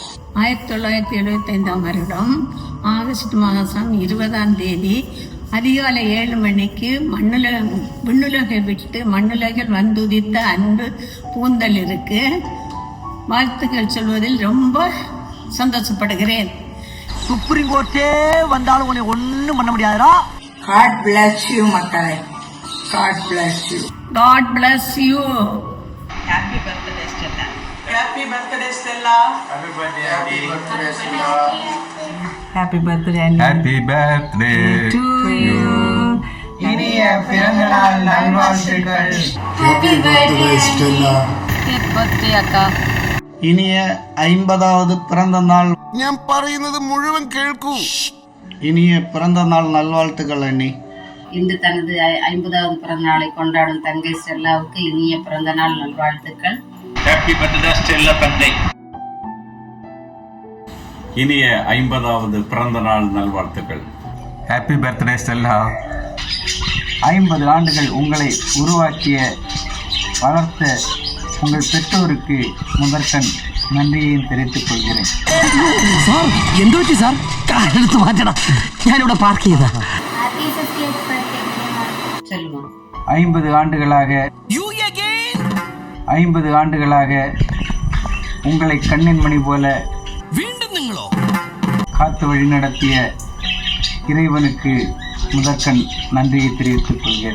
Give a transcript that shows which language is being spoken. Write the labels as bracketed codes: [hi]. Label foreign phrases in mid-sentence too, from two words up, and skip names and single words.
[ta] 1975 வருடம் ஆகஸ்ட் மாதம் 20ஆம் தேதி அதிகாலை 7 மணிக்கு விண்ணுலகை விட்டு மண்ணுலகில் வந்துதித்த அன்பு பூந்தல் இருக்கு. வாழ்த்துக்கள் சொல்வதில் ரொம்ப சந்தோஷப்படுகிறேன். [en] Supreme Court [ta] வந்தாலும் உன்னை ஒன்னும் பண்ண முடியாதுடா. [en] God bless you மக்களை. God bless you. God bless you. Happy birthday Stella. Happy birthday Stella. Happy birthday Andy. Happy birthday Andy. Happy birthday To you. [ta] இனிய பிறந்த நாள் நல்வாழ்த்துக்கள். [en] Happy birthday Stella. Happy birthday அக்கா. [ta] ഇനിയ 50வது பிறந்த நாள் [ml] ഞാൻ പറയുന്നത് മുഴുവൻ കേൾക്കൂ. [ta] இனிய பிறந்த நாள் நல்வாழ்த்துக்கள் அண்ணி. இன்று தனது 50வது பிறந்த நாளை கொண்டாடும் தங்கை ஸ்டெல்லாவுக்கு இனிய பிறந்த நாள் நல்வாழ்த்துக்கள். [en] Happy birthday Stella தங்கை. [ta] இனிய 50வது பிறந்த நாள் நல்வாழ்த்துக்கள். [en] Happy birthday Stella. [ta] 50 ஆண்டுகள் உங்களை உருவாக்கிய வளர்த்த உங்கள் பெற்றோருக்கு முதற்கண் நன்றியையும் தெரிவித்துக் கொள்கிறேன். [ml] സാർ എന്തു പറ്റി സാർ? കാലെടുത്ത് മാറ്റണം, ഞാനിവിടെ പാർക്ക് ചെയ്താ. [ta] சொல்லுமா. 50 ஆண்டுகளாக உங்களை கண்ணின் மணி போல காத்து வழி நடத்திய இறைவனுக்கு முதற்கண் நன்றியை தெரிவித்துக் கொள்கிறேன்.